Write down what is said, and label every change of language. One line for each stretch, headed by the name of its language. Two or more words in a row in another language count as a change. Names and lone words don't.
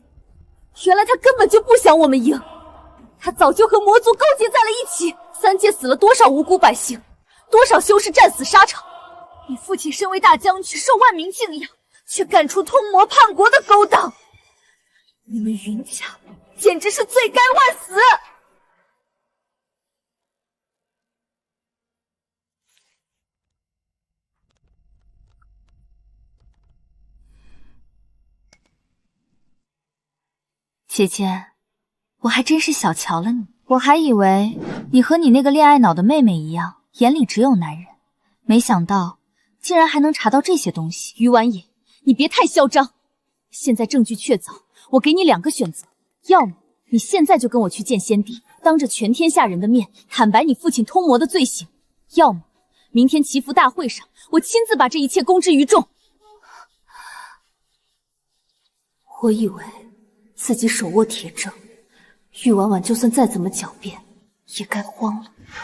Chinese: 原來他根本就不想我們贏，他早就和魔族勾結在了一起。3界死了多少無辜百姓，多少修士戰死沙場。你父親身為大將軍，受萬民敬仰，卻幹出通魔叛國的勾當。你們雲家簡直是罪該萬死！姐姐，我还真是小瞧了你。我还以为你和你那个恋爱脑的妹妹一样，眼里只有男人，没想到竟然还能查到这些东西。于婉野，你別太囂張！現在證據確鑿，我給你2個選擇，要麼你現在就跟我去見先帝，當着全天下人的面坦白你父親通魔的罪行，要麼明天祈福大會上，我親自把這一切公之於眾。我以為自己手握鐵證，玉婉婉就算再怎麼狡辯，也該慌了。